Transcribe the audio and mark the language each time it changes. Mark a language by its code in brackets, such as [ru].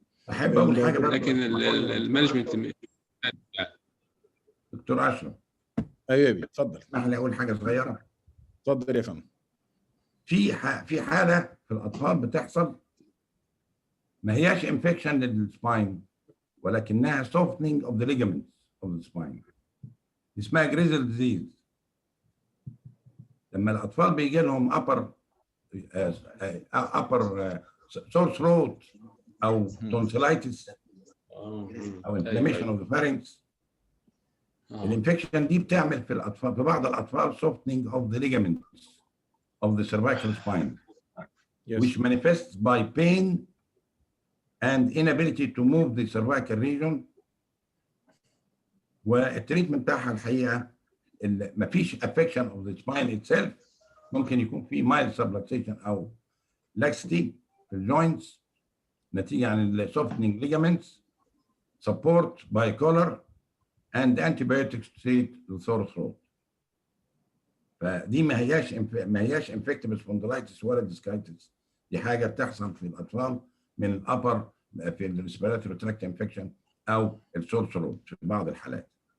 [ar] احب اقول حاجه برضه، لكن المانجمنت. دكتور اشرف. ايوه اتفضل. اسمح لي اقول حاجه صغيره. اتفضل يا فندم. في حاله في الاطفال بتحصل ما هياش انفكشن للسباين ولكنها [en] softening of the ligaments of the spine. [ar] اسمها جريزل ديزيز. لما الاطفال بيجي لهم [en] upper sore throat [ar] او tonsillitis او [en] inflammation of the pharynx، [ar] الانفكشن دي بتعمل في الاطفال، في بعض الاطفال [en] softening of the ligaments of the cervical spine. Yes. which manifests by pain and inability to move the cervical region. [ar] والتريتمنت بتاعها الحقيقه مفيش [en] affection of the spine itself، [ar] ممكن يكون في [en] mild subluxation او laxity [ar] في الجوينتس نتيجه عن ال [en] softening ligaments، support by collar and antibiotics to treat the sore throat. [ar] فدي ما هياش infective spondylitis ولا ديسكايتس، دي حاجه بتحصل في الاطفال من الابر في الريسبيراتوري تراكت انفكشن او السور ثروت في بعض الحالات.